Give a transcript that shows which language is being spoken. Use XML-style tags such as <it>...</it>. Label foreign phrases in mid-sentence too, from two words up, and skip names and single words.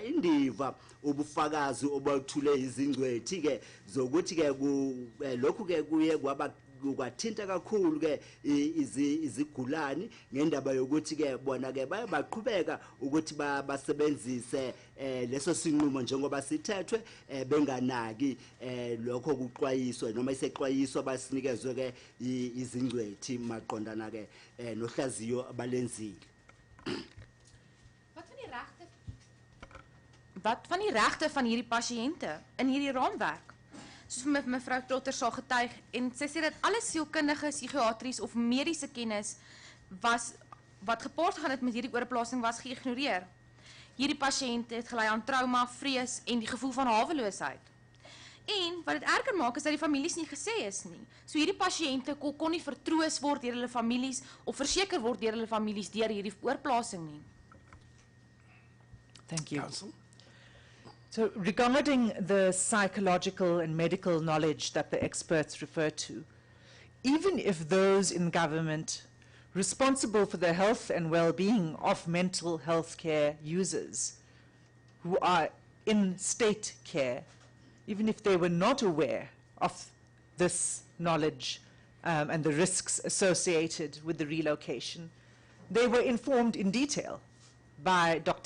<zu>indiva ubufakazi obuthule izingcwethi ke zokuthi ke lokhu ke kuye kwaba kwathinta kakhulu ke izigulani ngendaba yokuthi ke bona ke bayabaqhubeka ukuthi basebenzise leso sinqumo njengoba sithethwe benganaki lokho kuxwayiswa noma iseqwayiswa basinikezwe ke izingcwethi maqondana ke nohlaziyo abalenzile.</zu> <af>Wat van die regte van hierdie pasiënte in hierdie raamwerk? Soos mevrou Trotter sal getuig en sy sê dat alle sielkundige, psigiatries of mediese kennis wat gepaard gaan het met hierdie oorplasing was geïgnoreer. Hierdie pasiënte het gelei aan trauma, vrees en die gevoel van haweloosheid. En wat dit erger maak is dat die families nie gesê is nie. So hierdie pasiënte kon nie vertroos word deur hulle families of verseker word deur hulle families deur hierdie oorplasing nie.</af> <en>Thank you. Council. So regarding the psychological and medical knowledge that the experts refer to, even if those in government responsible for the health and well-being of mental health care users who are in state care, even if they were not aware of this knowledge and the risks associated with the relocation, they were informed in detail by Dr.</en>